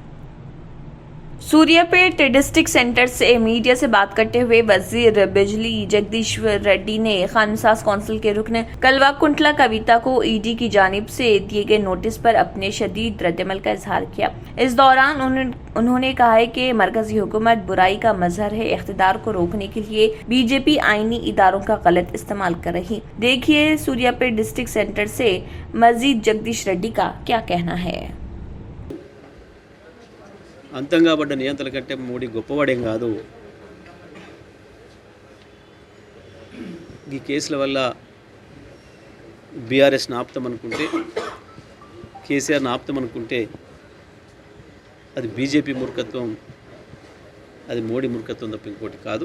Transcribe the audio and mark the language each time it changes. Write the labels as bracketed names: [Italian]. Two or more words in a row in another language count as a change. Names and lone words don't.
[Urdu] سوریہ پیٹ [English] district center [Urdu] سے میڈیا سے بات کرتے ہوئے وزیر بجلی جگدیشور ریڈی نے قانون ساز کونسل کے رکن کلوا کنٹلا کویتا کو ای ڈی کی جانب سے دیے گئے نوٹس پر اپنے شدید ردعمل کا اظہار کیا۔ اس دوران انہوں نے کہا ہے کہ مرکزی حکومت برائی کا مظہر ہے، اقتدار کو روکنے کے لیے بی جے پی آئینی اداروں کا غلط استعمال کر رہی۔ دیکھیے سوریہ پیٹ [English] district center [Urdu] سے مزید جگدیش ریڈی کا کیا کہنا ہے۔ [Telugu] అంతంగా పడ్డ నియంత్రణ కంటే మోడీ గొప్పవాడేం కాదు। ఈ కేసుల వల్ల బీఆర్ఎస్ని ఆపుతామనుకుంటే, కేసీఆర్ని ఆపుతామనుకుంటే అది బీజేపీ మూర్ఖత్వం, అది మోడీ మూర్ఖత్వం తప్ప ఇంకోటి కాదు।